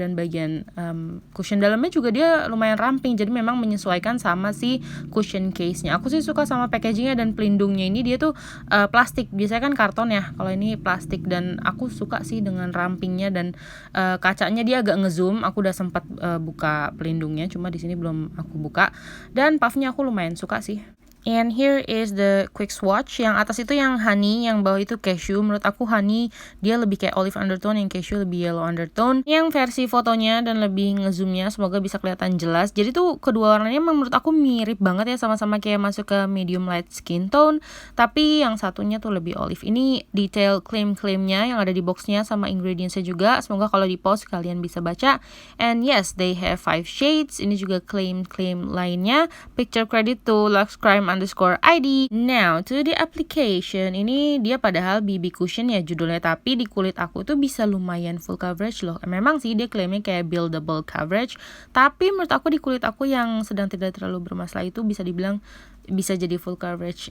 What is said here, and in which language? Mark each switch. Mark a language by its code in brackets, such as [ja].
[id] Dan bagian cushion dalamnya juga dia lumayan ramping, jadi memang menyesuaikan sama si cushion case-nya. Aku sih suka sama packagingnya dan pelindungnya. Ini dia tuh plastik, biasanya kan karton ya, kalau ini plastik. Dan aku suka sih dengan rampingnya dan kacanya dia agak ngezoom. Aku udah sempat buka pelindungnya, cuma di sini belum aku buka. Dan puffnya aku lumayan suka sih. [en] And here is the quick swatch. [id] Yang atas itu yang honey, yang bawah itu cashew. Menurut aku honey dia lebih kayak olive undertone, yang cashew lebih yellow undertone. Yang versi fotonya dan lebih ngezoomnya, semoga bisa kelihatan jelas. Jadi tuh kedua warnanya menurut aku mirip banget ya, sama-sama kayak masuk ke medium light skin tone. Tapi yang satunya tuh lebih olive. Ini detail claim-claimnya yang ada di boxnya sama ingredientsnya juga. Semoga kalau di post kalian bisa baca. [en] And yes, they have 5 shades. [id] Ini juga claim-claim lainnya. [en] Picture credit to luxcrime_id. Now to the application. [id] Ini dia padahal BB cushion ya judulnya, tapi di kulit aku tuh bisa lumayan full coverage loh. Memang sih dia klaimnya kayak buildable coverage, tapi menurut aku di kulit aku yang sedang tidak terlalu bermasalah itu bisa dibilang bisa jadi full coverage.